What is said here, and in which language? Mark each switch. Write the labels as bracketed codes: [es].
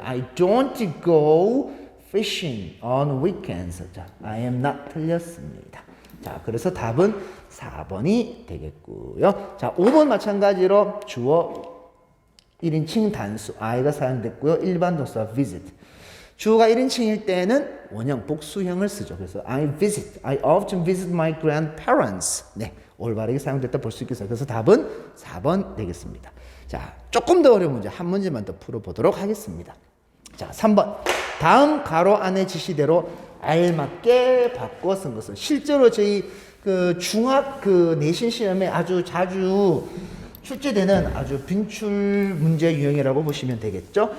[en] I don't go fishing on weekends. [ko] 자, I am not 틀렸습니다. 자, 그래서 답은 4번이 되겠고요. 자, 5번 마찬가지로 주어 1인칭 단수 I가 사용됐고요. 일반 동사 visit. 주어가 1인칭일 때는 원형 복수형을 쓰죠. [en] 그래서 I often visit my grandparents. [ko] 네, 올바르게 사용됐다 볼 수 있겠어요. 그래서 답은 4번 되겠습니다. 자, 조금 더 어려운 문제 한 문제만 더 풀어보도록 하겠습니다. 자, 3번. 다음 가로 안에 지시대로 알맞게 바꿔 쓴 것은 실제로 저희 그 중학 그 내신 시험에 아주 자주 출제되는 아주 빈출 문제 유형이라고 보시면 되겠죠.